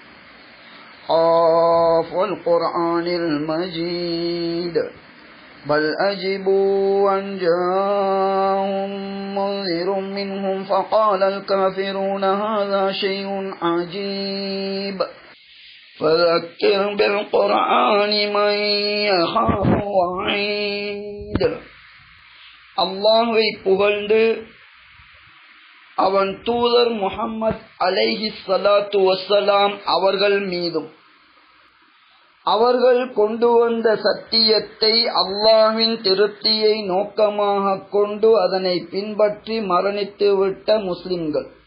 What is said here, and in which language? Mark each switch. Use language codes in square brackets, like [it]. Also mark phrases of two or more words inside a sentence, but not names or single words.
[ar] قاف والقرآن المجيد بل أجبوا أن جاءهم منذر منهم فقال الكافرون هذا شيء عجيب فذكر بالقرآن من يخاف وعيد [ta] அல்லாஹ்வை புகழ்ந்து அவன் தூதர் முஹம்மது [ar] عليه الصلاة والسلام [ta] அவர்கள் மீதும் அவர்கள் கொண்டு வந்த சத்தியத்தை அல்லாஹ்வின் திருப்தியை நோக்கமாக கொண்டு அதனை பின்பற்றி மரணித்துவிட்ட முஸ்லிம்கள்